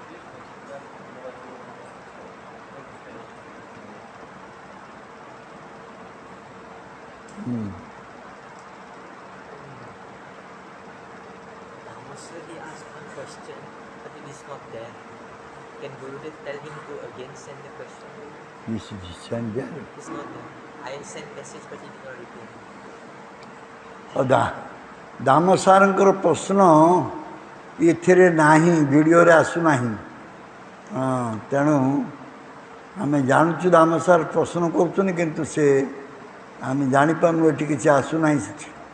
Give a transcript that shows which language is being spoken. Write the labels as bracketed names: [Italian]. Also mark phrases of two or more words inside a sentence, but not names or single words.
[English] Also, he asked one question, but it is not there. Can Gurudev tell him to again send the question? He should send there. It's not there. I sent message, but he did not reply. [Odia] ଦାମ ସାର୍ଙ୍କର ପ୍ରଶ୍ନ ଏଥିରେ ନାହିଁ, ଭିଡ଼ିଓରେ ଆସୁନାହିଁ। ତେଣୁ ଆମେ ଜାଣୁଛୁ ଦାମ ସାର୍ ପ୍ରଶ୍ନ କରୁଛନ୍ତି, କିନ୍ତୁ ସେ ଆମେ ଜାଣିପାରୁନୁ, ଏଠି କିଛି ଆସୁନାହିଁ ସେଠି।